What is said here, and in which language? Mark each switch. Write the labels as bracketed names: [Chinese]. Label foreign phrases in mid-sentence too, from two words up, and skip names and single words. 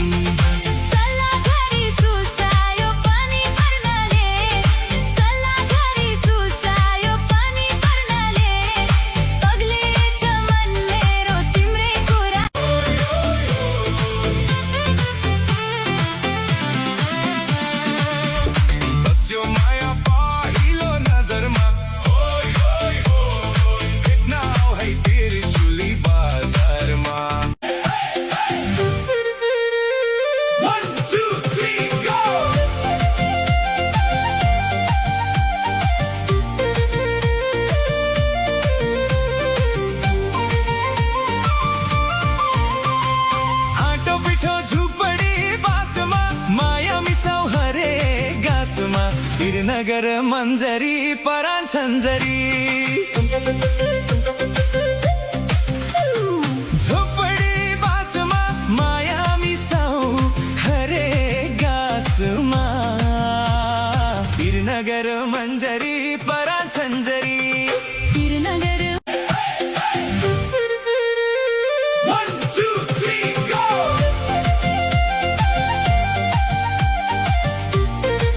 [Nepali] सल्लाघरी सुसायो पानी पर्नाले सल्लाघरी सुसायो पानी पर्नाले पग्लेछ मन मेरो तिम्रै कुरा बस्यो माया पहिलो नजरमा होय होय होय भेट्न आऊ है त्रिशुली बजारमा [English] One, two, three, go! [Nepali] आटो पिठो झुपडी बासमा माया मिसौ हरे गाँसमा वीरनगर मन्जरी परान छन्जरी झुपडी बासमा माया मिसौ हरे गाँसमा वीरनगर मन्जरी परान छन्जरी वीरनगर [English] One, two, three, go!